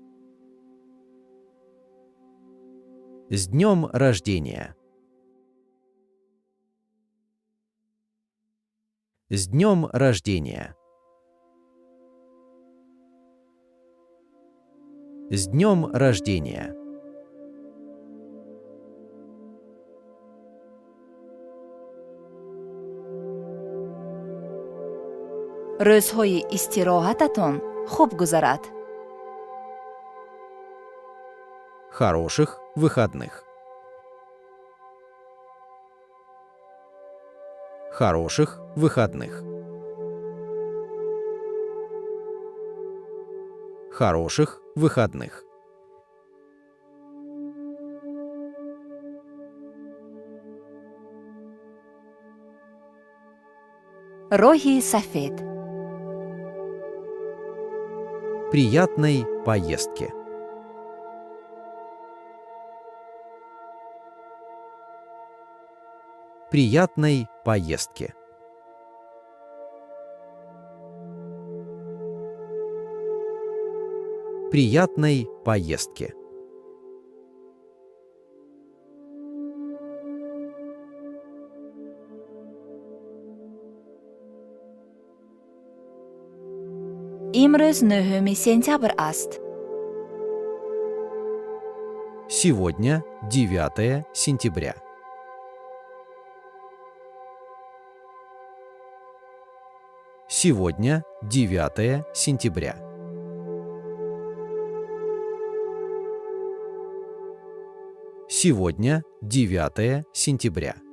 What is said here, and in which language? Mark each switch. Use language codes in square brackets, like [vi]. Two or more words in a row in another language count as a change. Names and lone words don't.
[ru] С днем рождения! С днем рождения! С днем рождения! [tg] рӯзҳои истироҳататон хуб гузарад. [ru] Хороших выходных! Хороших выходных! Хороших выходных! [tg] роҳи сафед. [ru] Приятной поездки! Приятной поездки! Приятной поездки! [tg] имрӯз 9 сентябр аст. [ru] Сегодня 9 сентября. Сегодня 9 сентября. Сегодня 9 сентября.